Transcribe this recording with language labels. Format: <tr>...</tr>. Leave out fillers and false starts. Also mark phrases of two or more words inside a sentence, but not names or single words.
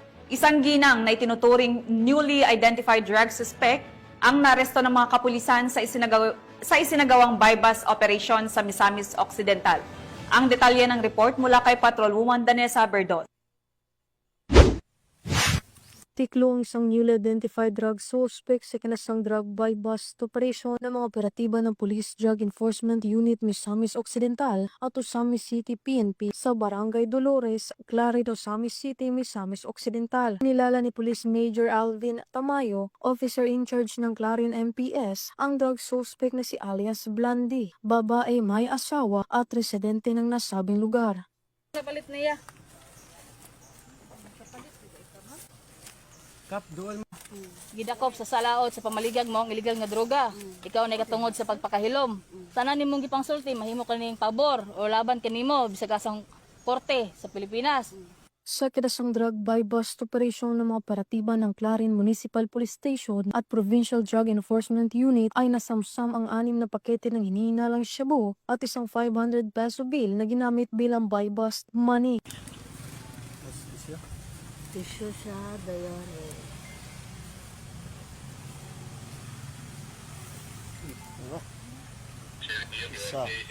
<tl>Isang ginang na itinuturing</tl> <en>newly identified drug suspect</en> <tl>ang naresto ng mga kapulisan sa isinagawang bypass operation sa Misamis Occidental. Ang detalye ng report mula kay Patrolwoman Danessa Berdot. Tiklo ang isang</tl> <en>newly identified drug suspect</en> <tl>sa kinasang</tl> <en>drug bypass operation</en> <tl>ng mga operatiba ng Police Drug Enforcement Unit Misamis Occidental at Osamis City PNP sa Barangay Dolores, Clarid, Osamis City, Misamis Occidental. Nilala ni Police Major Alvin Tamayo,</tl> <en>officer in charge</en> <tl>ng Clarion MPS, ang drug suspect na si alias Blondie, babae may asawa at residente ng nasabing lugar. Kapalit niya. Kap, dual mo.</tl> <ceb>Gidakop sa salaot sa pamaligag mo ang illegal nga droga. Ikaw na katungod sa pagpakahilom. Tanan nimong gipangsulti mahimo kaning pabor o laban kanimo bisag asang korte sa Pilipinas.</ceb> <tl>Sa kinasang</tl> <en>drug bypass operation</en> <tl>ng mga operatiba ng Clarin Municipal Police Station at Provincial Drug Enforcement Unit ay nasamsam ang 6 na pakete ng hinihinalang shabu at isang 500 peso bill na ginamit bilang</tl> <en>bypass money.</en> <ceb>Tisyo siya dayare. Isa.</ceb>